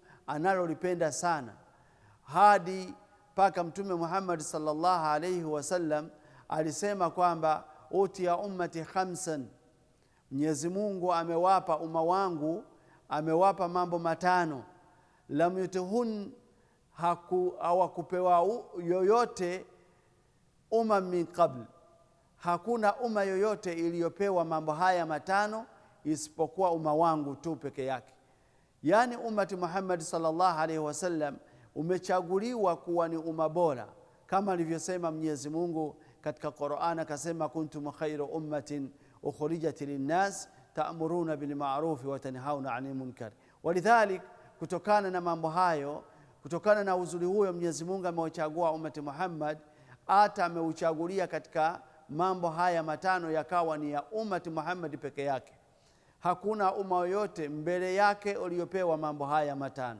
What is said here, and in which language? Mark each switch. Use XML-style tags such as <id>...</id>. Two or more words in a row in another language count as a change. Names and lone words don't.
<sw>analolipenda sana, hadi paka Mtume Muhammad</sw> <ar>صلى الله عليه وسلم</ar> <sw>alisema kwamba</sw> <ar>أعطيت أمتي خمسا,</ar> <sw>Mwenyezi Mungu amewapa umma wangu, amewapa mambo matano,</sw> <ar>لم يعطهن,</ar> <sw>hawakupewa yoyote umma</sw> <ar>من قبل,</ar> <sw>hakuna umma yoyote iliyopewa mambo haya matano isipokuwa umma wangu tu peke yake. Yani</sw> <ar>أمة محمد صلى الله عليه وسلم</ar> <sw>umechaguliwa kuwa ni umma bora, kama alivyosema Mwenyezi Mungu katika Qur'an, akasema</sw> <ar>كنتم خير أمة أخرجت للناس تأمرون بالمعروف وتنهون عن المنكر.</ar> <sw>Walidhalik, kutokana na mambo hayo, kutokana na uzuri huo, Mwenyezi Mungu ameuchagua</sw> <ar>أمة محمد,</ar> <sw>hata ameuchagulia katika mambo haya matano yakawa ni ya</sw> <ar>أمة محمد</ar> <sw>peke yake. Hakuna umma yoyote mbele yake uliopewa mambo haya matano.</sw>